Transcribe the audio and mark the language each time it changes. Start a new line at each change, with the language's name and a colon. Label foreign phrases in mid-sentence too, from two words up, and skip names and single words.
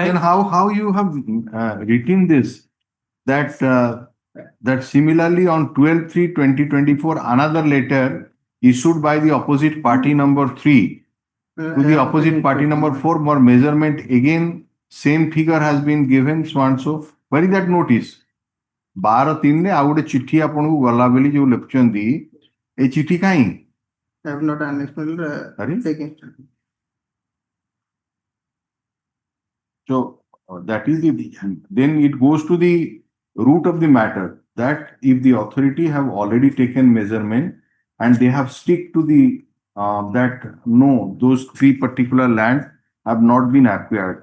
English: Then how you have written this that similarly on 12/3/2024 another letter issued by the opposite party number 3 to the opposite party number 4 for measurement again same figure has been given so and so. Where is that notice?
Odia: 12/3 ରେ ଆଉ ଗୋଟେ ଚିଠି ଆପଣଙ୍କୁ ଗଲା ବୋଲି ଯୋଉ ଲେଖୁଛନ୍ତି ଏ ଚିଠି କାହିଁ?
English: I have not annexed taken. So that is then it goes to the root of the matter that if the authority have already taken measurement and they have stick to the that no, those 3 particular land have not been acquired.